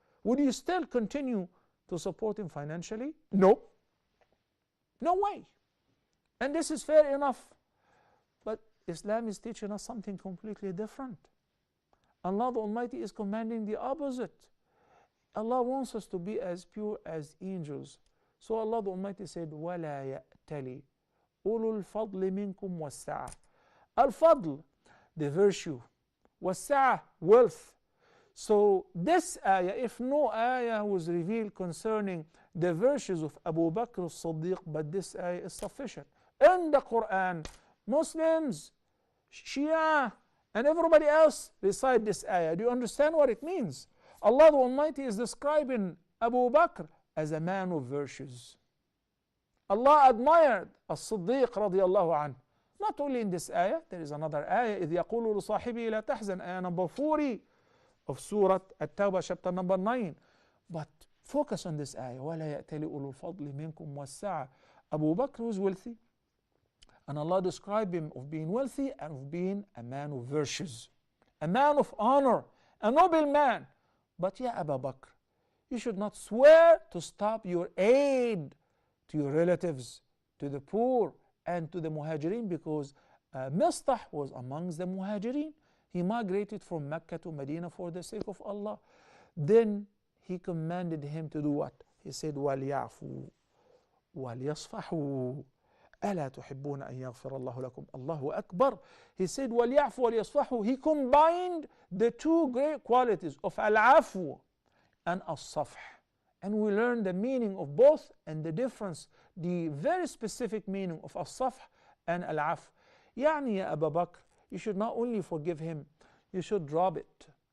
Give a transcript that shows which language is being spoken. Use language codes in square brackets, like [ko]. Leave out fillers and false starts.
[en] Would you still continue to support him financially? No. No way. And this is fair enough. But Islam is teaching us something completely different. Allah the Almighty is commanding the opposite. Allah wants us to be as pure as angels. So Allah the Almighty said, [ar] وَلَا يَأْتَلِ أُولُو الْفَضْلِ مِنْكُمْ وَالسَّعَةِ. [en] Al-Fadl, the virtue. [ar] وَالسَّعَةِ, [en] wealth. So this ayah, if no ayah was revealed concerning the virtues of Abu Bakr as-Siddiq, but this ayah is sufficient. In the Quran, Muslims, Shia, and everybody else recite this ayah. Do you understand what it means? Allah the Almighty is describing Abu Bakr as a man of virtues. Allah admired as-Siddiq radiallahu anhu. Not only in this ayah, there is another ayah, [ar] إِذْ يَقُولُ لِصَاحِبِهِ لَا تَحْزَنْ, [en] ayah number 40 of Surah At-Tawbah, chapter number 9. But focus on this ayah, [ar] وَلَا يَأْتَلِ أُولُو الْفَضْلِ مِنْكُمْ وَالسَّعَةِ. [en] Abu Bakr was wealthy, and Allah described him of being wealthy and of being a man of virtues, a man of honor, a noble man. But yeah, Abu Bakr, you should not swear to stop your aid to your relatives, to the poor, and to the Muhajirin, because Mistah was amongst the Muhajirin. He migrated from Mecca to Medina for the sake of Allah. Then he commanded him to do what? He said, [ar] وَلْيَعْفُوا وَلْيَصْفَحُوا أَلَا تُحِبُّونَ أَن يَغْفِرَ اللَّهُ لَكُمْ. Allahu Akbar. [en] He said, [ar] وَلْيَعْفُوا وَلْيَصْفَحُوا. [en] He combined the two great qualities of al-afu and as-safh. And we learn the meaning of both and the difference, the very specific meaning of as-safh and al-af. يعني ya Abu Bakr, you should not only forgive him, you should drop it.